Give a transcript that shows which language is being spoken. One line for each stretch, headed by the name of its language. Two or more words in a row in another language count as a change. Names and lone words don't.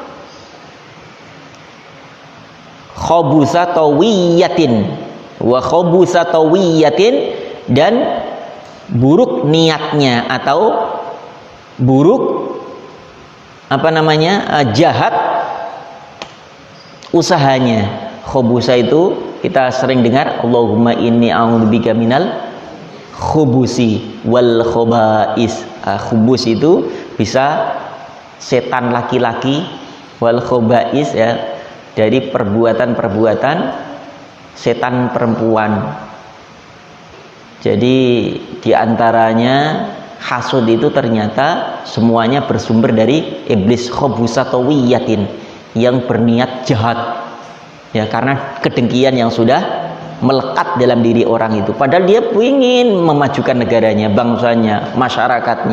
Arabic: خبثت طوية. وخبثت طوية,
Indonesian: dan buruk niatnya atau buruk jahat usahanya. Khobusa itu kita sering dengar,
Arabic: اللهم إني أعوذ بك من الخبث والخبائث.
Indonesian: Khubus itu bisa setan laki-laki,
Arabic: والخبائث
Indonesian: ya, dari perbuatan-perbuatan setan perempuan. Jadi diantaranya hasud itu ternyata semuanya bersumber dari iblis khobusatawiyatin, yang berniat jahat ya, karena kedengkian yang sudah melekat dalam diri orang itu, padahal dia ingin memajukan negaranya, bangsanya, masyarakatnya.